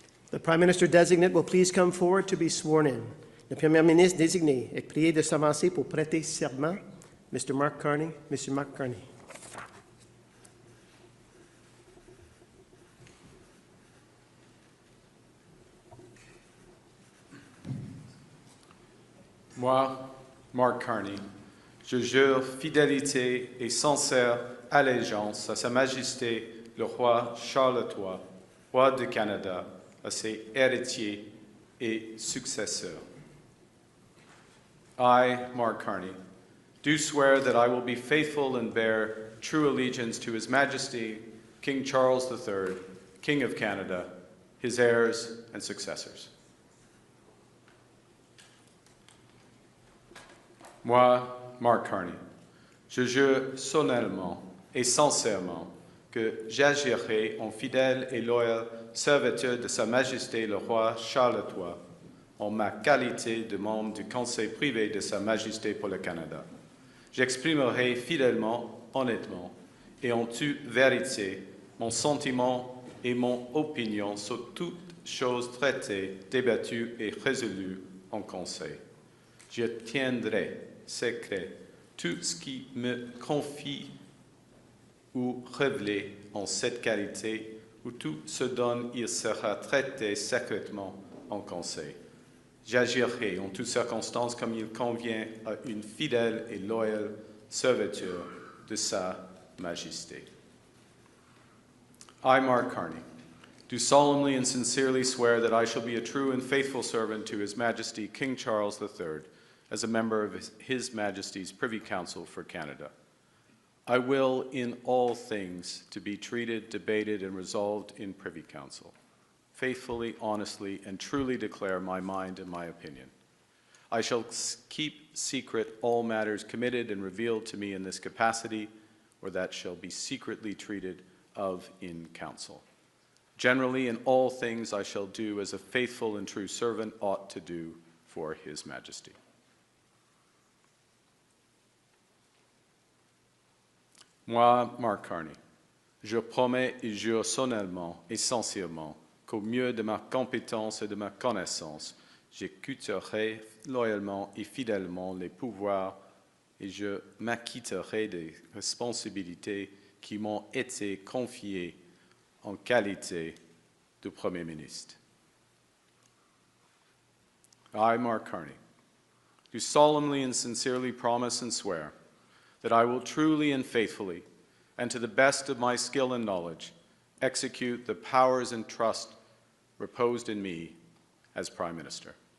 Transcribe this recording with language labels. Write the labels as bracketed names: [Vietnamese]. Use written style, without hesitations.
[English] The Prime Minister-Designate will please come forward to be sworn in. [French] Le Premier ministre désigné est prié de s'avancer pour prêter serment. [English] Mr. Mark Karni, Mr. Mark Karni. [French] Moi, Mark Karni, je jure fidélité et sincère allégeance à Sa Majesté le roi Charles III, roi du Canada, à ses héritiers et successeurs. [English] I, Mark Karni, do swear that I will be faithful and bear true allegiance to His Majesty, King Charles III, King of Canada, his heirs and successors. [French] Moi, Mark Karni, je jure solennellement et sincèrement que j'agirai en fidèle et loyal serviteur de Sa Majesté le roi Charles III en ma qualité de membre du Conseil privé de Sa Majesté pour le Canada. J'exprimerai fidèlement, honnêtement et en toute vérité mon sentiment et mon opinion sur toutes choses traitées, débattues et résolues en Conseil. Je tiendrai secret tout ce qui me confie ou révélé en cette qualité, ou tout ce dont il sera traité secrètement en Conseil. J'agirai en toutes circonstances comme il convient à une fidèle et loyale serviteur de Sa Majesté. [English] I, Mark Karni, do solemnly and sincerely swear that I shall be a true and faithful servant to His Majesty King Charles III as a member of His Majesty's Privy Council for Canada. I will, in all things, to be treated, debated, and resolved in Privy Council, faithfully, honestly, and truly declare my mind and my opinion. I shall keep secret all matters committed and revealed to me in this capacity, or that shall be secretly treated of in council. Generally, in all things I shall do as a faithful and true servant ought to do for His Majesty. [French] Moi, Mark Karni, je promets et jure solennellement et sincèrement qu'au mieux de ma compétence et de ma connaissance, j'écouterai loyalement et fidèlement les pouvoirs et je m'acquitterai des responsabilités qui m'ont été confiées en qualité de Premier ministre. [English] I, Mark Karni, do solemnly and sincerely promise and swear that I will truly and faithfully, and to the best of my skill and knowledge, execute the powers and trust reposed in me as Prime Minister.